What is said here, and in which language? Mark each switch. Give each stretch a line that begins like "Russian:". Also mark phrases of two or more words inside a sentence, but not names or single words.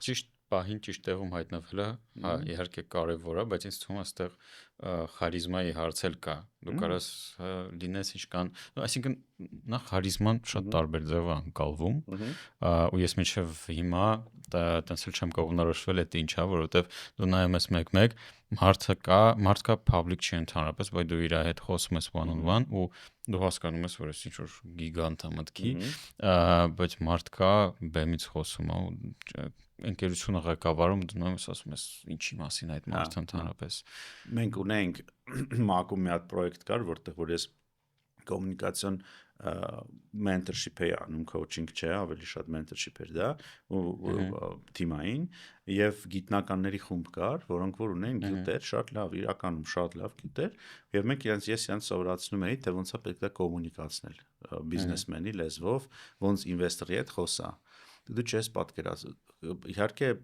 Armenian: Ճիշտ պահին ճիշտ տեղում հայտնվելը, իհարկե կարևոր է, բայց ինձ թվում է այստեղ խարիզմայի հարց էլ կա։ Դու կարաս լինես ինչքան, այսինքն նախ խարիզման շատ տարբեր ձև է անցալվում, ու ես մինչև հիմա տենց էլ չեմ կողմնորոշվել այդ ինչա, որովհետև դու նայում ես մեկ-մեկ, մարդ կա public չի ընդհանրապես, բայց դու իր հետ խոսում ես
English: one on one
Armenian: ու դու հասկանում ես, որ ինչ որ գիգանտ է մտքի, բայց մարդ կա բեմից խոսում է ու ընկերությունը ղեկավարում դնում ես ասում ես ինչի մասին այդ մարդը ընդհանրապես։ Մենք ունենք ՄԱԿ-ում մի հատ պրոյեկտ կար, որտեղ որ ես կոմունիկացիոն mentorship էի անում, coaching չէ, ավելի շատ mentorship էր դա, ու թիմային, եւ գիտնականների խումբ կար, որոնք որ ունեն գյուտեր, շատ լավ, իրականում շատ լավ գյուտեր, եւ ես իրենց սովորացնում էի, թե ոնց է պետք է կոմունիկացնել բիզնեսմենի լեզվով, ոնց ինվեստորի հետ խոսա։ Դու չես պատկերացնում, իհարկե